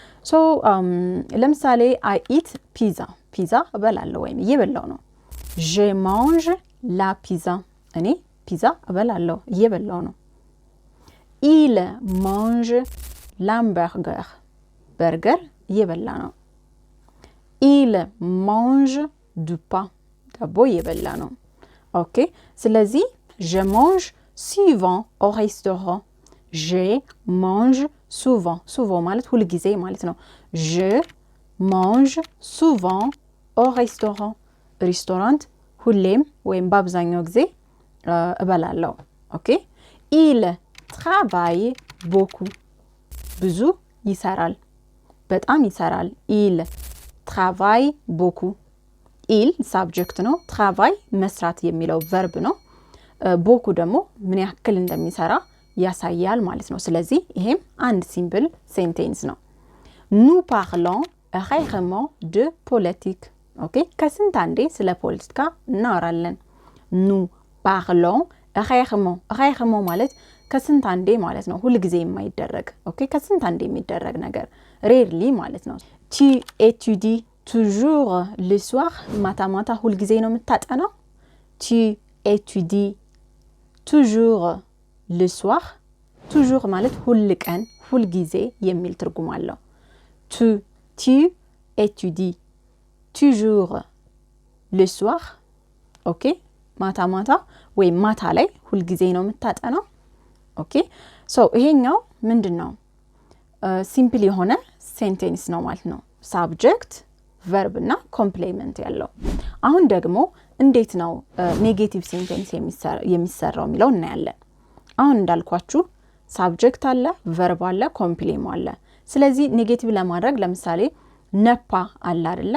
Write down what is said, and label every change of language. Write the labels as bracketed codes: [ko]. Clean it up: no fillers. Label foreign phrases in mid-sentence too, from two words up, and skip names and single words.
[am] ለምሳሌ [en] I eat pizza፣ [am] ፒዛ እበላለሁ ወይም እየበላው ነው። [fr] je mange la pizza፣ [am] እኔ ፒዛ እበላለሁ እየበላው ነው። [fr] il mange l'hamburger፣ [am] በርገር እየበላ ነው። [fr] il mange du pain፣ [am] ዳቦ እየበላ ነው። ኦኬ። ስለዚህ [fr] je mange souvent au restaurant፣ je mange souvent፣ [am] souvent ማለት ሁል ጊዜ ማለት ነው። [fr] je mange souvent au restaurant፣ [am] ሬስቶራንት ሁሌም ወይም በአብዛኛው ጊዜ እበላለሁ። ኦኬ። [fr] il travaille beaucoup፣ [am] ብዙ ይሰራል፣ በጣም ይሰራል። [fr] il travaille beaucoup፣ [am] il ሳብጀክት ነው፣ travail መስራት የሚለው ቨርብ ነው። ቦኩ ደግሞ ምን ያክል እንደሚሰራ ያሳያል ማለት ነው። ስለዚህ ይሄም አንድ [en] simple sentence [am] ነው። [fr] nous parlons rarement de politique፣ [am] ኦኬ። ከስንት አንዴ ስለ ፖለቲካ እናወራለን። [fr] nous parlons rarement፣ [am] rarement ማለት ከስንት አንዴ ማለት ነው። ሁሉ ጊዜ የማይደረግ ኦኬ፣ ከስንት አንዴ የሚደረግ ነገር ሬርሊ ማለት ነው። [fr] tu étudies toujours le soir፣ [am] ማታ ማታ ሁሉ ጊዜ ነው የምታጠናው። [fr] tu étudies toujours le soir፣ [am] toujours ማለት ሁል ቀን ሁል ጊዜ የሚል ትርጉም አለው። [fr] tu étudies toujours le soir፣ [am] ኦኬ። ማታ ማታ ወይም ማታ ላይ ሁል ጊዜ ነው የምታጠናው። ኦኬ። ይሄኛው ምንድነው? ሲምፕል የሆነ ሴንቴንስ ነው ማለት ነው። [en] subject verb [am] እና ኮምፕሌመንት ያለው። አሁን ደግሞ እንዴት ነው [en] negative sentence [am] የሚሰራው የሚለው እናያለን። አሁን እንዳልኳችሁ ሳብጀክት አለ፣ ቨርብ አለ፣ ኮምፕሌሞ አለ። ስለዚህ ኔጌቲቭ ለማድረግ ለምሳሌ ነፓ አለ አይደለ?